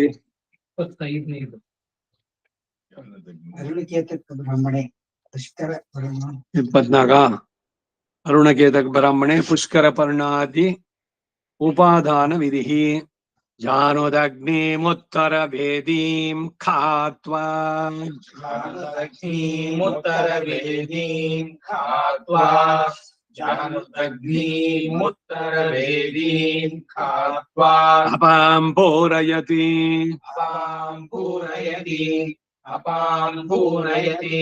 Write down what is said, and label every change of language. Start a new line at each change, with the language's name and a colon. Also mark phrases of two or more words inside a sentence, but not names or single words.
Sanskrit: 25ನೇದು ಅರುಣಕೇತಕ ಬ್ರಾಹ್ಮಣೆ ಪುಷ್ಕರ ಪರ್ಣ 24 ಅರುಣಕೇತಕ ಬ್ರಾಹ್ಮಣೆ ಪುಷ್ಕರ ಪರ್ಣಾದಿ ಉಪಾದಾನ ವಿಧಿ ಜಾನೋದಗ್ನಿಮುತ್ತರ ಭೇದೀಂ ಖಾತ್ವಾ ಜಾನುದಗ್ನಿಮುತ್ತರ ವೇದೀಂ ಖಾತ್ವಾ ಜಾನುದಗ್ನಿಮುತ್ತರ ವೇದೀಂ ಖಾತ್ವಾ ಅಪಾಂ ಪೂರಯತಿ ಅಪಾಂ ಪೂರಯತಿ